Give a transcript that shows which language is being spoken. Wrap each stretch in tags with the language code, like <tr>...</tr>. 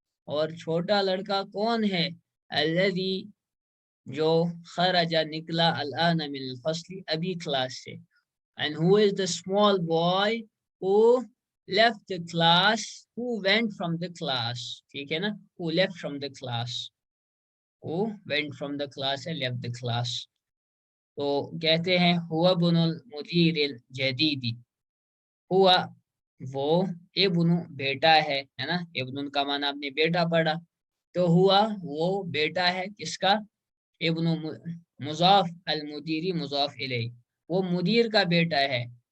<ur>اور چھوٹا لڑکا کون ہے؟ الذي جو</ur> <ar>خرج</ar> <ur>نکلا</ur> <ar>الآن من الفصل</ar> <ur>ابھی کلاس سے.</ur> <en>and who is the small boy who left the class, who went from the class.</en> <ur>ٹھیک ہے نا.</ur> <en>who left from the class, who went from the class and left the class.</en> <ur>تو کہتے ہیں</ur> <ar>ہوا بن المدیر الجدید.</ar> <ur>ہوا وہ، ابن بیٹا ہے نا. ابن کا معنی آپ نے بیٹا پڑھا. تو ہوا وہ بیٹا ہے کس کا؟ ابن مضاف، المدیری مضاف الیہ، وہ مدیر کا بیٹا ہے.</ur>